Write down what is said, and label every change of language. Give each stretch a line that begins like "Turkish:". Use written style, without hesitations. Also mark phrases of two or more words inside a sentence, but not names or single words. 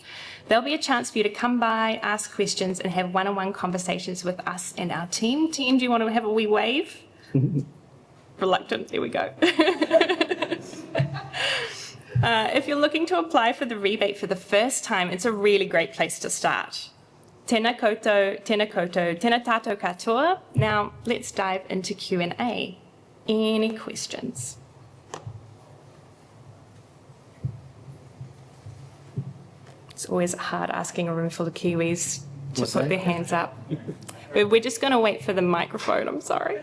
English: There'll be a chance for you to come by, ask questions, and have one-on-one conversations with us and our team. Team, do you want to have a wee wave? Reluctant, there we go. If you're looking to apply for the rebate for the first time, it's a really great place to start.
Māori: Tēnā koutou, tēnā koutou, tēnā tātou katoa.
English: Now, let's dive into Q&A. Any questions? It's always hard asking a room full of Kiwis to put their hands up. We're just going to wait for the microphone, I'm sorry.